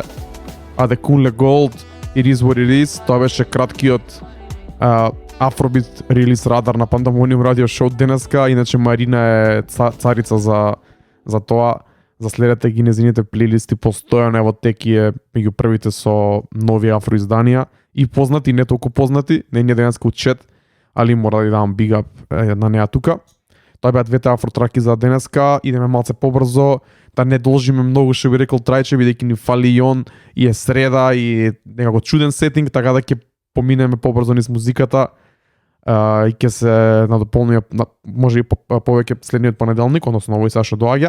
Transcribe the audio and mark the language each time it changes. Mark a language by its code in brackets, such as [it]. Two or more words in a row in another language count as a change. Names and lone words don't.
[mk] Adekunle Gold, It Is What It Is, тоа беше краткиот Afrobeat релиз радар на Pandemonium Radio Show денеска. Иначе Марина е царица за тоа. За следете ги незините плейлисти постојано, ево теки е меѓу првите со нови афроизданија и познати, не толку познати, не е денеска учет, али мора да ја давам [en] big up [mk] на неа тука. Тоа беа двете афротраки за денеска, идеме малце побрзо, да не должиме многу, што би рекол Трајче, бидејќи ни фали и он, и е среда, и некако чуден сетинг, така да ќе поминеме побрзо низ музиката и ќе се надополниме, може и повеќе следниот понеделник, односно овој сега што доаѓа.